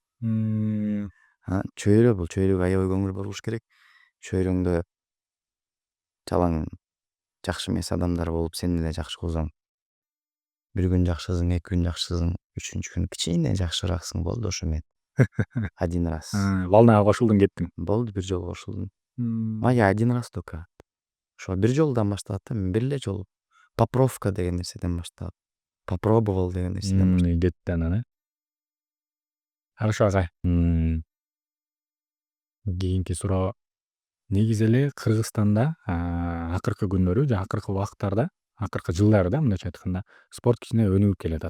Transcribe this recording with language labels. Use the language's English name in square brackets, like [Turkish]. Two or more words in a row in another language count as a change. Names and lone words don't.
[Kyrgyz] Чөйрө, бул чөйрөгө аябай көңүл буруш керек. Чөйрөңдө жалаң жакшы эмес адамдар болуп, сен эле жакшы кылсаң, бир күн жакшысың, 2 күн жакшысың, 3-күн кичине жакшырааксың, болду ошо менен. [Russian] Один раз. [Kyrgyz] Волнага кошулдуң, кеттиң. Болду, бир жолу кошулдум. [Russian] Я один раз только. [Kyrgyz] Ошо бир жолудан башталат да, мен бир эле жолу. Попровка деген нерседен башталат. Попробовал деген нерседен башталат. Кетти анан, Хорошо, агай. Кийинки суроо. Негизи эле Кыргызстанда акыркы күндөрү же акыркы убакыттарда, акыркы жылдарда мындайча айтканда спорт кичине өнүгүп келатат.